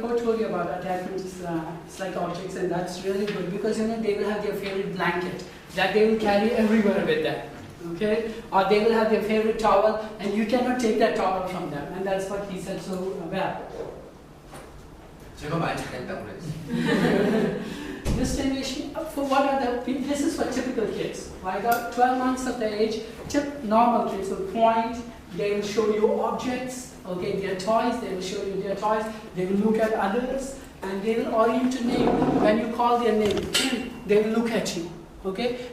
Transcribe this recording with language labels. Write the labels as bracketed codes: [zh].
[en] Ko told you about attachment like objects, and that's really good because they will have their favorite blanket that they will carry everywhere with them, okay? Or they will have their favorite towel, and you cannot take that towel from them, and that's what he said so well. [ko] 제가 말 잘했다고 그랬어요. [en] Distinguishing for what are this is for typical kids. Like 12 months of the age, normal kids will point, they will show you objects, okay, their toys, they will show you their toys, they will look at others, and they will orient to name. When you call their name, they will look at you, okay?